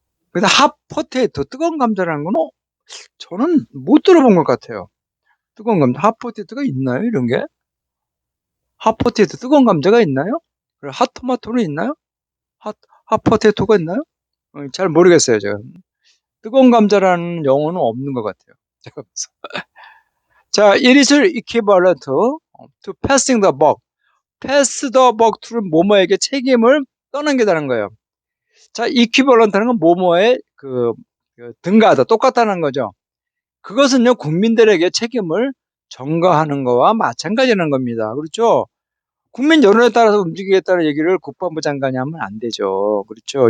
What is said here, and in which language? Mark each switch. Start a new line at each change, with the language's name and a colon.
Korean: 근데 핫포테이토 뜨거운 감자라는 건 저는 못 들어본 것 같아요. 뜨거운 감자, 핫포테이토가 있나요? 이런 게? 핫포테이토 뜨거운 감자가 있나요? 그리고 핫토마토는 있나요? 핫 핫포테이토가 있나요? 잘 모르겠어요, 제가. 뜨거운 감자라는 영어는 없는 것 같아요. 제가 봐서.
English: 자, it is equivalent to passing the buck. pass the buck to
Korean: 는 뭐뭐에게 책임을 떠넘기다는 거예요. 자, equivalent는 건 뭐뭐에 등가하다, 똑같다는 거죠. 그것은요, 국민들에게 책임을 전가하는 거와 마찬가지라는 겁니다. 그렇죠? 국민 여론에 따라서 움직이겠다는 얘기를 국방부 장관이 하면 안 되죠. 그렇죠?